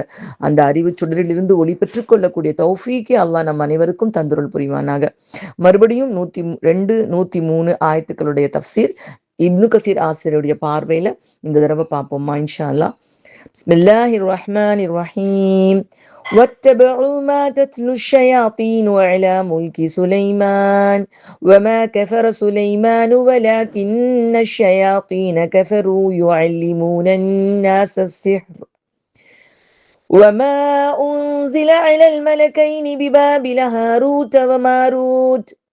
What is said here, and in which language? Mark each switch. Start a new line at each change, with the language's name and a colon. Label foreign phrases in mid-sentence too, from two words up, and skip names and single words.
Tamil: அந்த அறிவு சுடரிலிருந்து ஒளி பெற்றுக் கொள்ளக்கூடிய தௌஃபீக்கை அல்லாஹ் நம் அனைவருக்கும் தந்துருள் புரிவானாக. மறுபடியும் 102, 103 ஆயத்துக்களுடைய தஃசீர் இப்னு கசீர் ஆசிரியருடைய பார்வையில இந்த தடவை பார்ப்போமா
Arabic: إن شاء الله. بسم الله الرحمن الرحيم. واتبعوا ما تتلو الشياطين على ملك سليمان وما كفر سليمان ولكن الشياطين كفروا يعلمون الناس السحر وما أنزل على الملكين ببابل هاروت وماروت